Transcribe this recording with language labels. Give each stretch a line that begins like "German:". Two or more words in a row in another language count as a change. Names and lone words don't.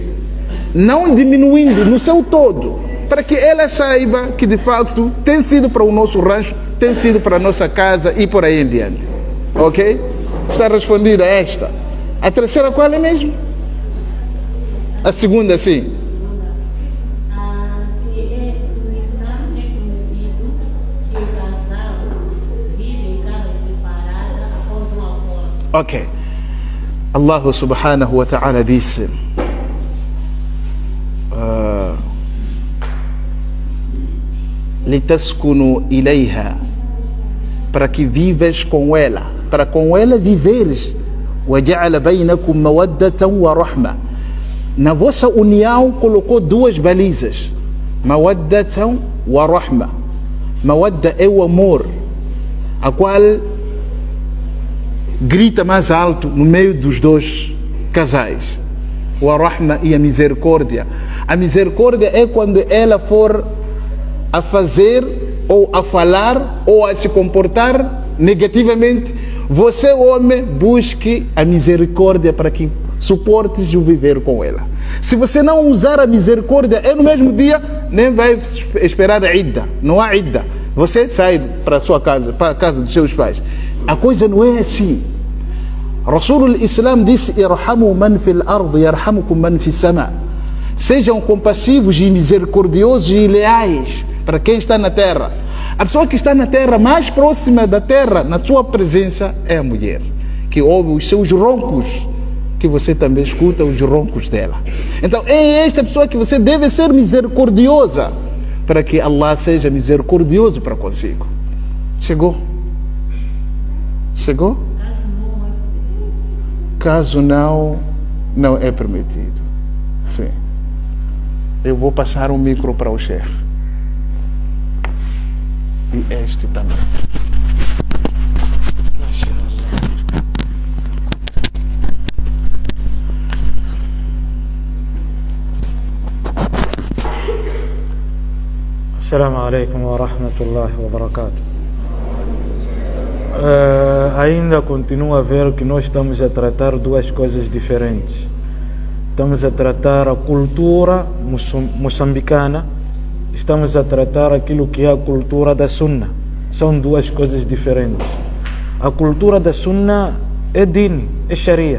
Portuguese: Não diminuindo no seu todo, para que ela saiba que de facto tem sido para o nosso rancho, tem sido para a nossa casa e por aí em diante. Ok? Está respondida esta. A terceira qual é mesmo? A segunda, sim. Ok.
Arabic: الله سبحانه وتعالى disse: لتسكنوا إليها,
Portuguese: para que vivas com ela, para com ela viveres.
Arabic: وجعل بينكم مودة ورحمة.
Portuguese: Na vossa união colocou 2 balizas:
Arabic: مودة ورحمة.
Portuguese: Mawadda é o amor, a qual grita mais alto no meio dos 2 casais. O rahma e a misericórdia. A misericórdia é quando ela for a fazer ou a falar ou a se comportar negativamente, você, homem, busque a misericórdia para que suportes o viver com ela. Se você não usar a misericórdia, no mesmo dia nem vai esperar a idda. Não há idda. Você sai para a sua casa, para a casa dos seus pais. A coisa não é assim.
Arabic: Rasul Islam disse: ارحموا من في الأرض يرحمكم من في السماء.
Portuguese: Sejam compassivos e misericordiosos e leais para quem está na terra. A pessoa que está na terra, mais próxima da terra, na sua presença, é a mulher, que ouve os seus roncos, que você também escuta os roncos dela. Então é esta pessoa que você deve ser misericordiosa, para que Allah seja misericordioso para consigo. Chegou? Chegou? Caso não é permitido. Sim. Eu vou passar o micro para o chefe. E este também.
Arabic: السلام عليكم ورحمة الله وبركاته.
Portuguese: Ainda continua a ver que nós estamos a tratar duas coisas diferentes. Estamos a tratar a cultura moçambicana, estamos a tratar aquilo que é a cultura da Sunna. São duas coisas diferentes. A cultura da Sunna é din, é Sharia.